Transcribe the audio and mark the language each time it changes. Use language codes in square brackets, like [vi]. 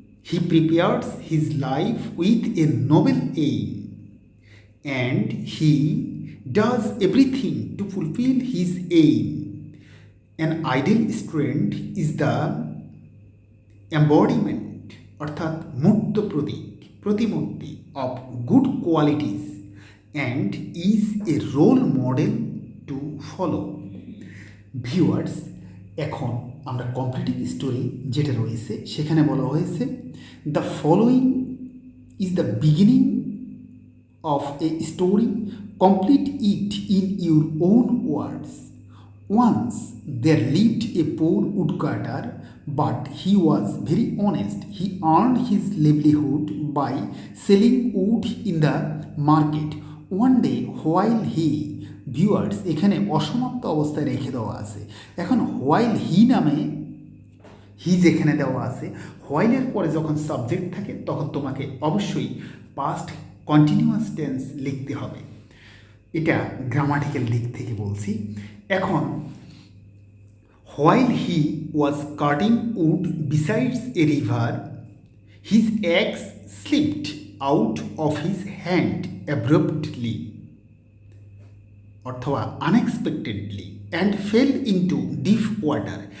[en] He prepares his life with a noble aim, and he does everything to fulfill his aim. An ideal student is the embodiment, [bn] অর্থাৎ মূর্ত প্রতিমূর্তি [en] of good qualities and is a role model to follow. [bn] Viewers, এখন আমরা completing story যেটা রয়েছে সেখানে বলা হয়েছে [en] The following is the beginning of a story, complete it in your own words. Once there lived a poor woodcutter, but he was very honest. He earned his livelihood by selling wood in the market. One day while he, [bn] viewers, এখানে অসমাপ্ত অবস্থায় রেখে দেওয়া আছে। এখন while he নামে হি যেখানে দেওয়া আছে, while-এর পরে যখন সাবজেক্ট থাকে তখন তোমাকে অবশ্যই পাস্ট কন্টিনিউয়াস টেন্স লিখতে হবে। এটা গ্রামাটিক্যাল দিক থেকে বলছি। [en] এখন while he was cutting wood beside a river, his axe slipped out of his hand abruptly, অথবা unexpectedly, and fell into deep water.